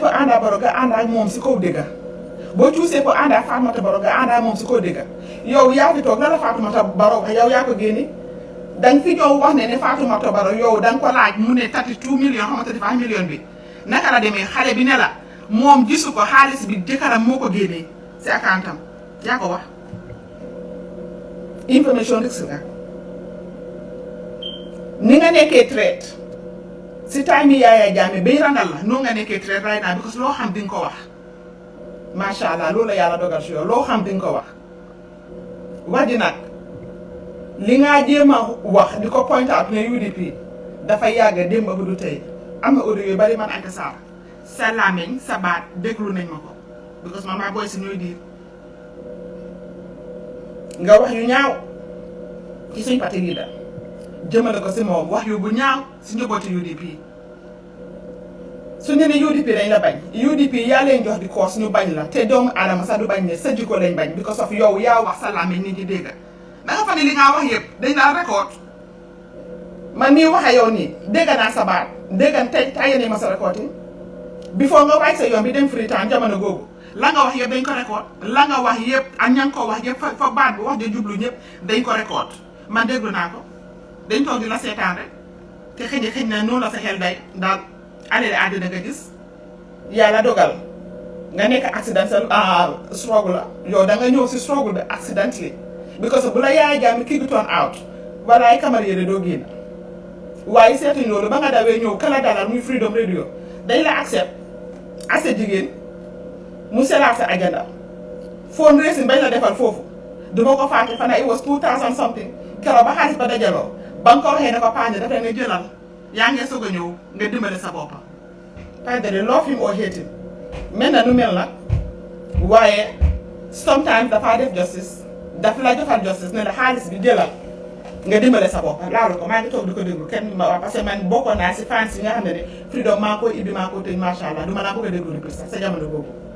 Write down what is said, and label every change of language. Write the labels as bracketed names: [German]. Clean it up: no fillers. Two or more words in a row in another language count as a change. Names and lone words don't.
[Wolof] fa ànd ak Barrow nga ànd ak moom si kaw dëgga boo tuusee fa ànd ak Fatoumata Barrow nga ànd ak moom si kaw dëgga yow yaa fi toog la la Fatoumata Barrow wax yow yaa ko génne danga fi ñëw wax ne Fatoumata Barrow yow danga ko laaj mu ne 32 millions xamante 35 millions bi naka la demee xale bi ne la moom gisu ko xaalis bi jëkkëram moo ko génnee si accountam yaa ko wax information risque nga ni nga nekkee traite si time yi Yaya Jammeh bay randal la noo nga nekkee traite [English] right now [Wolof] because loo xam di nga ko wax [Arabic] ما شاء الله [Wolof] loolu la yàlla dogal si yow loo xam di nga ko wax wax di nag li nga jéem a wax di ko [English] point out [Wolof] ne UDP dafa yàgg démb bu du tey am na audio yu bari man Aïta Sarr sa làmmiñ sa baat déglu nañ ma ko because man maa booy si ñooy diir nga wax yu ñaaw ci suñ parti leader jëmale ko si moom wax yu bu ñaaw si njabooti UDP su ñu ne UDP dañ la bañ UDP yaa leen jox di koos ñu bañ la te doomu aadama sax du bañ ne sa jikko lañ bañ [English] because of [Wolof] yow yaa wax sa làmmiñ nit ñi dégg da nga fa ne li nga wax yëpp dañ la record man mii waxe yow nii dégg naa sa baat dégg tey tayene ma sa recording before nga waay sa yoon bi dem Freetown jamono googu la nga wax yëpp dañ ko record la nga wax yëpp ak ña nga ko wax yëpp fa baat bi wax de jublu ñëpp dañ ko record man déglu naa ko dañ toog di la seetaan rek te xëy na noonu la sa xel day daal alele àddina nga gis yàlla dogal nga nekk [English] accidental struggle [Wolof] la yow da nga ñëw si struggle bi accidentally because bu la Yaya Jammeh [English] kick it on out [Wolof] wala ay Camara yéene doo génn waaye seetuñ loolu ba nga dawee ñëw kala dalal muy Freedom Radio dañ la accept ase jigéen mu selaat sa agenda phone racing bañ la defal foofu duma ko fàtte fana [English] it was 2000 something [Wolof] keroog ba xaalis ba dajaloo ba nga ko waxee ne ko Pandé dafa ne jëlal yaa ngi soog a ñëw nga dimbale sa boppa Pandé de [English] love him or hate him [Wolof] mel na nu mel nag waaye sometimes dafa def justice daf la defal justice ne la xaalis bi jëlal nga dimbale sa bopp laalu ko maa ngi toog di ko déglu kenn ma wax [French] parce que [Wolof] man bokkoon naa si fans yi nga xam ne Freedom maa ko ibbi maa ko tëj [Arabic] ما شاء الله [Wolof] du ma naa bëgg a déglu di plus sax sa jamono boobu